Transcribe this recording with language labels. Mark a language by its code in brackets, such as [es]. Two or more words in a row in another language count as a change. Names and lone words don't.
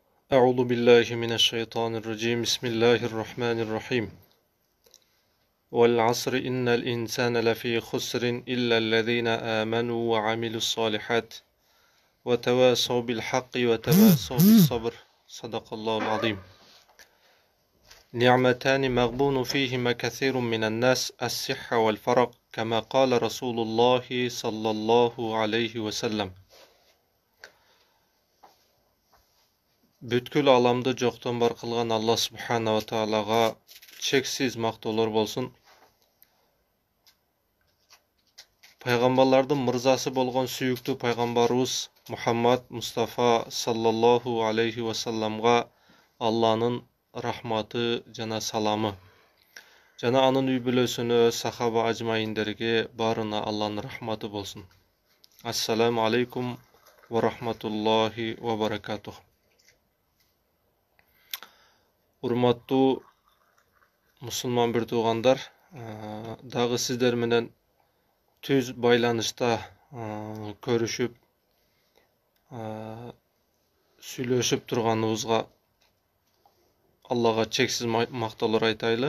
[ar] أعوذ بالله من الشيطان الرجيم بسم الله الرحمن الرحيم والعصر إن الإنسان لفي خسر إلا الذين آمنوا وعملوا الصالحات وتواصوا بالحق وتواصوا بالصبر صدق الله العظيم نعمتان مغبون فيهما كثير من الناس الصحة والفرق كما قال رسول الله صلى الله عليه وسلم [ky] Бүткүл аламды жоктон бар кылган Алла субханала таалага чексиз мактоолор болсун. Пайгамбарлардын мырзасы болгон сүйүктүү пайгамбарыбыз Мухаммад Мустафа саллаллаху алейхи вассаламга Алланын рахматы жана саламы жана анын үй бүлөсүнө, сахаба ажмайиндерге баарына Алланын рахматы болсун. [ar] السلام عليكم ورحمة الله وبركاته. [ky] Урматтуу мусулман бир туугандар, дагы сиздер менен түз байланышта көрүшүп, сүйлөшүп турганыбызга Аллага чексиз мактоолор айтайлы.